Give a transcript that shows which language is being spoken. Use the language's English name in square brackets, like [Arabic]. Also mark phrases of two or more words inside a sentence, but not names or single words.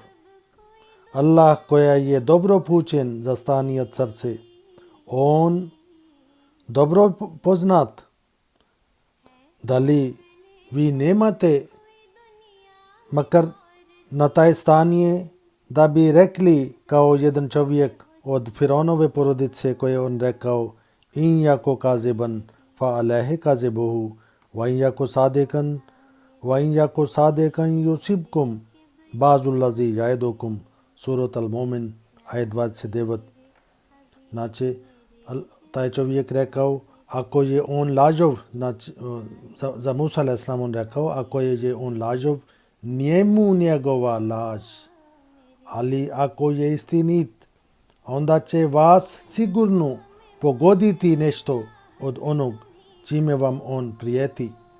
[Bosnian] Allah koja je dobro pućen za stanje od srce, on dobro poznat. Da li vi nemate makar na taj stanje da bi rekli kao jedan čovjek od Fironove porodice koje je on rekao [Arabic] إن يك كاذبا فعليه كذبه وإن يك صادقا يصبكم بعض الذي يعدكم [Bosnian] Surat Al-Mumin ajet 29. Znači taj čovjek rekao ako je on lažov, znači za Musa a.s. on rekao ako je on lažov, njemu njegova laž, ali ako je istinit, onda će vas sigurno pogoditi nešto od onog čime vam on prijeti.